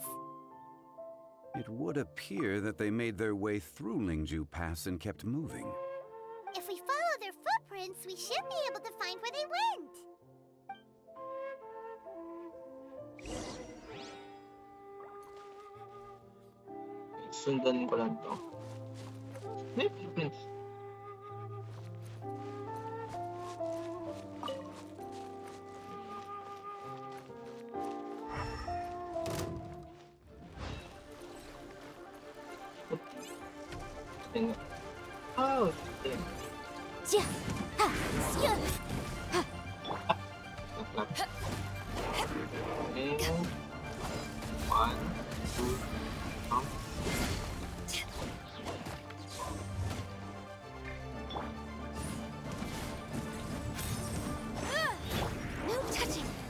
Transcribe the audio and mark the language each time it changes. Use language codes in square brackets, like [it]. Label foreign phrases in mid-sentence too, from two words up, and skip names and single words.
[en] It would appear that they made their way through Lingju Pass and kept moving. If we follow their footprints, we should be able to find where they went. [tl] Sundan ko lang to. May footprints. [en] Oh, shit. Ja, ha, [tl] sya. [en] And 1, 2, jump. No touching.